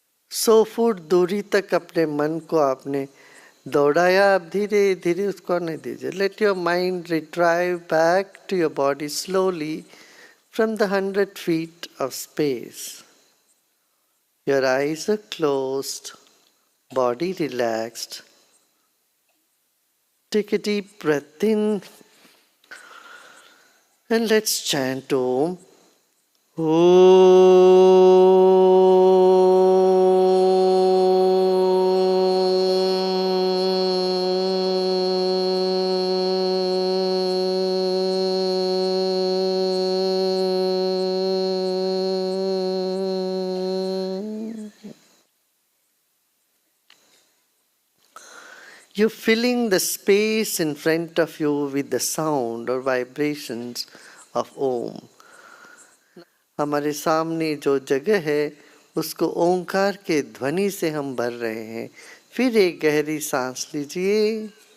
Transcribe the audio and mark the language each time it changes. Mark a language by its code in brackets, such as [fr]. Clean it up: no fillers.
[hi] सौ फुट दूरी तक अपने मन को आपने दौड़ाया. अब धीरे धीरे उसको नहीं दीजिए. [en] Let your mind retrieve back to your body slowly from the 100 feet of space. Your eyes are closed, body relaxed. Take a deep breath in and let's chant Om. You're filling the space in front of you with the sound or vibrations of Om. [hi] हमारे सामने जो जगह है उसको ओंकार के ध्वनि से हम भर रहे हैं। फिर एक गहरी सांस लीजिए।